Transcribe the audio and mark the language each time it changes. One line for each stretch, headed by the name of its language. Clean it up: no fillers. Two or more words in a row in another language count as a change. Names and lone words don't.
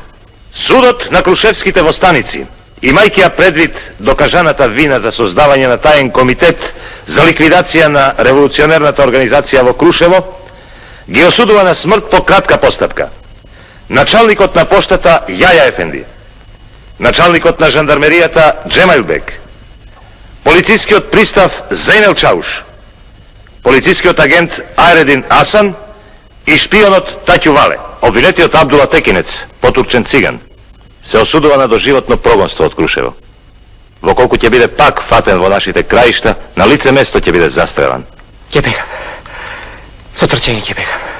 Macedonian: Судот на крушевските востаници, имајќи ја предвид докажаната вина за создавање на таен комитет за ликвидација на револуционерната организација во Крушево, ги осудува на смрт по кратка постапка началникот на поштата Јаја Ефенди, началникот на жандармеријата Джемајлбек, полицискиот пристав Зейнел Чауш, Полициски агент Ајредин Асан и шпионот Татју Вале, обвинетиот Абдула Текинец, потурчен циган, се осудова на доживотно прогонство од Крушево. Воколку ќе биде пак фатен во нашите краишта, на лице место ќе биде застрелан. Kjebega. S otrčenjem kjebega.